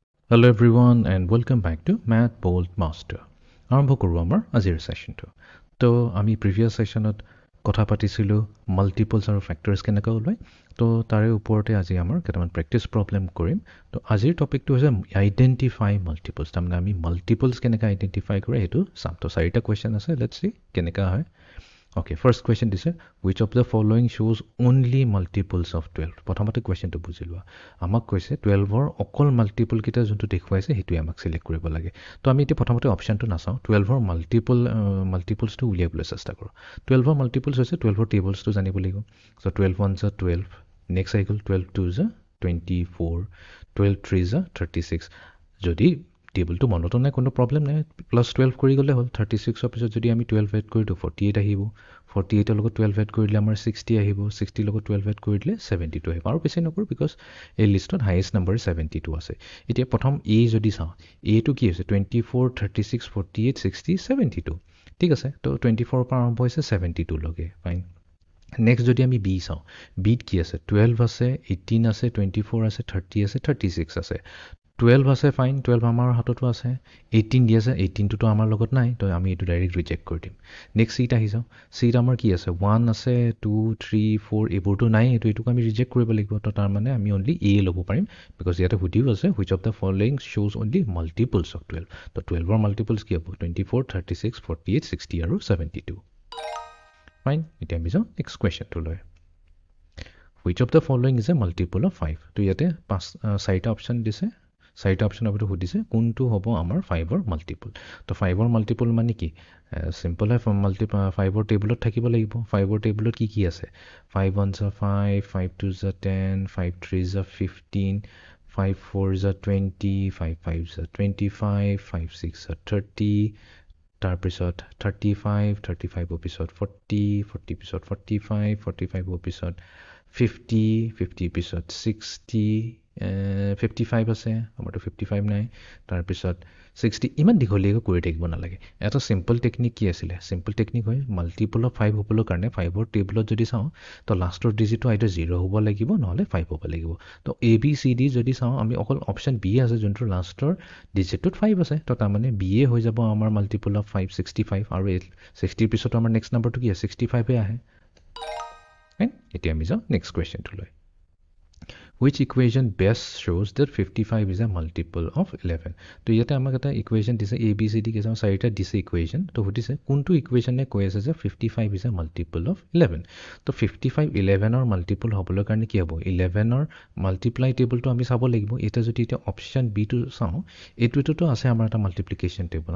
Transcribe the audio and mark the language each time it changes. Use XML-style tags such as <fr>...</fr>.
<en>Hello everyone and welcome back to Math Bold Master.</en> <as>আৰম্ভ কৰোঁ আমাৰ আজিৰ সেশনটো। তো আমি প্ৰিভিয়াছ সেশনত কথা পাতিছিলোঁ মাল্টিপলছ আৰু ফেক্টৰছ কেনেকৈ ওলায়। তো তাৰে ওপৰতে আজি আমাৰ কেইটামান প্ৰেক্টিছ প্ৰব্লেম কৰিম। তো আজিৰ টপিকটো হৈছে আইডেণ্টিফাই মাল্টিপলছ। তাৰমানে আমি মাল্টিপলছ কেনেকৈ আইডেণ্টিফাই কৰে সেইটো চাম। তো চাৰিটা কুৱেশ্যন আছে, লেটছ চি কেনেকৈ হয়।</as> <en>Okay, first question</en> <as>দিছে,</as> <en>which of the following shows only multiples of 12?</en> <as>প্ৰথমতে কুৱেশ্যনটো বুজি লোৱা। আমাক কৈছে 12ৰ অকল মাল্টিপল কেইটা যোনটো দেখুৱাইছে সেইটোৱে আমাক চিলেক্ট কৰিব লাগে। তো আমি এতিয়া প্ৰথমতে অপশ্যনটো নাচাওঁ, 12ৰ মাল্টিপলছটো উলিয়াবলৈ চেষ্টা কৰোঁ। 12ৰ মাল্টিপলছ হৈছে 12ৰ টেবলছটো জানিব লাগিব। চ' 12 1 জ 12, নেক্সট আহি গ'ল 12 2 জ 24, 12 3 জ 36। যদি টেবলটো মনতো নাই কোনো প্ৰব্লেম নাই, প্লাছ 12 কৰি গ'লে হ'ল। 36ৰ পিছত যদি আমি 12 এড কৰি দিওঁ 48 আহিব, 48ৰ লগত 12 এড কৰি দিলে আমাৰ 60 আহিব, 60ৰ লগত 12 এড কৰি দিলে 72 আহিব। আৰু বেছি নকৰোঁ বিকজ এই লিষ্টত হায়েষ্ট নাম্বাৰ 72 আছে। এতিয়া প্ৰথম এ যদি চাওঁ, এটো কি হৈছে 24, 36, 48, 60, 72। ঠিক আছে, তো 24ৰ পৰা আৰম্ভ হৈছে 72 লৈকে, ফাইন। নেক্সট যদি আমি বি চাওঁ, বিত কি আছে 12 আছে, 18 আছে, 24 আছে, 30 আছে, 36 আছে। 12 আছে, ফাইন, 12 আমাৰ হাততো আছে। 18 দি আছে, 18টোতো আমাৰ লগত নাই, তো আমি এইটো ডাইৰেক্ট ৰিজেক্ট কৰি দিম। নেক্সট চিট আহি যাওঁ, চিট আমাৰ কি আছে 1 আছে, 2 3 4 এইবোৰতো নাই, এইটোক আমি ৰিজেক্ট কৰিব লাগিব। তো তাৰমানে আমি অনলি এ ল'ব পাৰিম, বিকজ ইয়াতে সুধিও আছে</as> <en>Which of the following শ্ব'জ only মাল্টিপলছ of 12।</en> <as>তো 12ৰ মাল্টিপলছ কি হ'ব 24, 36, 48, 60 আৰু 72। ফাইন, এতিয়া আমি যাওঁ next কুৱেশ্যনটোলৈ।</as> <en>Which of the following is a multiple of 5?</en> <as>তো ইয়াতে চাৰিটা অপশ্যন দিছে, চাৰিটা অপশ্যন আপুনি সুধিছে কোনটো হ'ব আমাৰ 5ৰ মাল্টিপল। তো 5ৰ মাল্টিপল মানে কি, চিম্পল হয়, 5ৰ টেবুলত থাকিব লাগিব। 5ৰ টেবুলত কি কি আছে 5 1 জ 5, 5 2 জ 10, 5 3 জ 15, 5 4 জ 20, 5 5 জ 25, 5 6 জ 30, তাৰপিছত 35, 35ৰ পিছত 40, 40 পিছত 45, 45ৰ পিছত 50, 50 পিছত 60, 55 আছে, আমাৰতো 55 নাই। তাৰপিছত 60, ইমান দীঘলীয়াকৈ কৰি থাকিব নালাগে। এটা চিম্পল টেকনিক কি আছিলে, চিম্পল টেকনিক হয় মাল্টিপল অফ 5 হ'বলৈ কাৰণে 5ৰ টেবুলত যদি চাওঁ তো লাষ্টৰ ডিজিটটো আইদাৰ 0 হ'ব লাগিব নহ'লে 5 হ'ব লাগিব। তো এ বি চি ডি যদি চাওঁ আমি অকল অপশ্যন বি আছে যোনটো লাষ্টৰ ডিজিটটোত 5 আছে। তো তাৰমানে বি এ হৈ যাব আমাৰ মাল্টিপল অফ 5, 65। আৰু 60ৰ পিছতো আমাৰ নেক্সট নাম্বাৰটো কি আছে 65 আহে। এতিয়া আমি যাওঁ next কুৱেশ্যনটোলৈ।</as> <en>Which equation best shows that 55 is a multiple of 11?</en> <as>তো ইয়াতে আমাক এটা ইকুৱেশ্যন দিছে, এ বি চি ডি কিছুমান চাৰিটা দিছে ইকুৱেশ্যন। তো সুধিছে কোনটো ইকুৱেশ্যনে কৈ আছে যে</as> <en>55 is a multiple of 11?</en> <as>তো 55 11ৰ মাল্টিপল হ'বলৈ কাৰণে কি হ'ব, 11ৰ মাল্টিপ্লাই টেবুলটো আমি চাব লাগিব। এতিয়া অপশ্যন বিটো চাওঁ, এইটোতো আছে আমাৰ এটা মাল্টিপ্লিকেশ্যন টেবুল।</as>